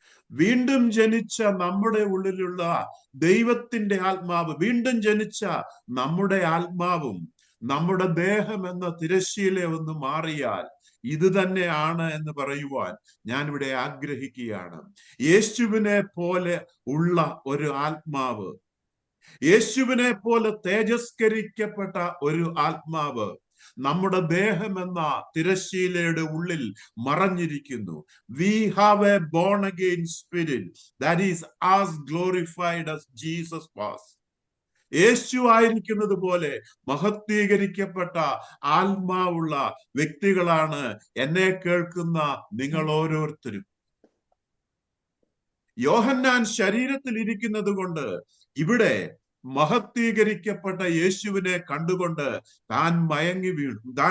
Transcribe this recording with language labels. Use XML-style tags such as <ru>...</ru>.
<ml>വീണ്ടും ജനിച്ച നമ്മുടെ ഉള്ളിലുള്ള ദൈവത്തിന്റെ ആത്മാവ്, വീണ്ടും ജനിച്ച നമ്മുടെ ആത്മാവും നമ്മുടെ ദേഹം എന്ന തിരശ്ശീല ഒന്ന് മാറിയാൽ ഇത് തന്നെയാണ് എന്ന് പറയുവാൻ ഞാൻ ഇവിടെ ആഗ്രഹിക്കുകയാണ്. യേശുവിനെ പോലെ ഉള്ള ഒരു ആത്മാവ്, യേശുവിനെ പോലെ തേജസ്കരിക്കപ്പെട്ട ഒരു ആത്മാവ് നമ്മുടെ ദേഹം എന്ന തിരശ്ശീലയുടെ ഉള്ളിൽ മറഞ്ഞിരിക്കുന്നു.</ml> <en>We have a born again spirit that is as glorified as Jesus was.</en> <ml>യേശു ആയിരിക്കുന്നത് പോലെ മഹത്വീകരിക്കപ്പെട്ട ആത്മാവുള്ള വ്യക്തികളാണ് എന്നെ കേൾക്കുന്ന നിങ്ങൾ ഓരോരുത്തരും. യോഹന്നാൻ ശരീരത്തിൽ ഇരിക്കുന്നത് കൊണ്ട് ഇവിടെ മഹത്വീകരിക്കപ്പെട്ട യേശുവിനെ കണ്ടുകൊണ്ട് താൻ മയങ്ങി വീണു.</ml>